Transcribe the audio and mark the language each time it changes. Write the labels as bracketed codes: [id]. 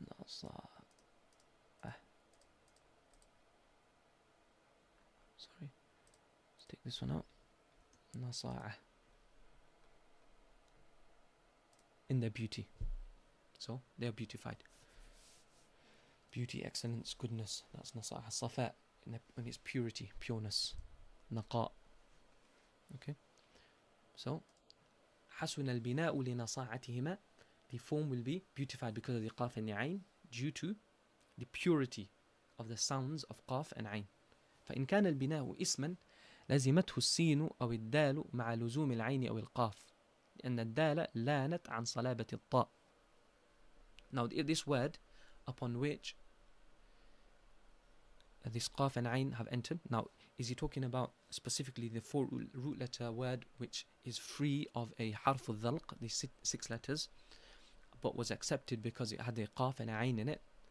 [en] Sorry. Take this one out. Nasa'a. In their beauty. So they are beautified. Beauty, excellence, goodness. That's nasa'a. Safa, in its purity, pureness. Naqa. Okay. [ar] So, حسن البناء لنصاعتهما. [en] The form will be beautified because of the qaf and the ayn, due to the purity of the sounds of qaf and ayn. [ar] فإن كان البناء اسما لزمته السين أو الدال مع لزوم العين أو القاف لأن الدال لانت عن صلابة الطاء. [en] Now this word upon which this qaf and ayn have entered, now is he talking about specifically the four root letter word which is free of a harf al-dhalq, the six letters, but was accepted because it had a qaf and a ayn in it?